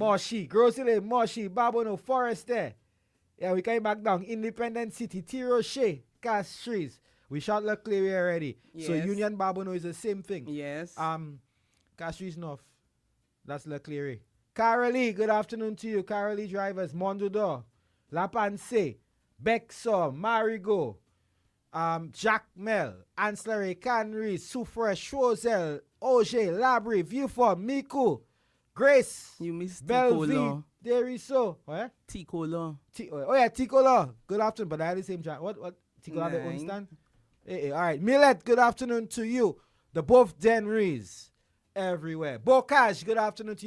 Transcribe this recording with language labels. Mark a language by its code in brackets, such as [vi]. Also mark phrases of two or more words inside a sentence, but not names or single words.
[en] Moshi, grocery, Moshi, Babo, no, Forest there. Yeah, we came back down. Independent City, Tiroche, Castries. We shot Leclerc already. So Yes. Union Babono is the same thing. Yes. Castries North. That's Leclerc. Carolee, good afternoon to you. Carolee drivers, Mondador, La Panse, Bexor, Marigo, Jack Mel, Ancillary, Canry, Soufresh, Chozel, Auger, Labry, Viewford, Miku, Grace, You missed Bellevue, Ticola. Deriso. What? Ticola. Oh yeah, Ticola. Good afternoon, but I had the same track. What? Ticola the own Nine. stand? Hey, all right. Millet, good afternoon to you. The both Denrys everywhere. Bocage, good afternoon to you.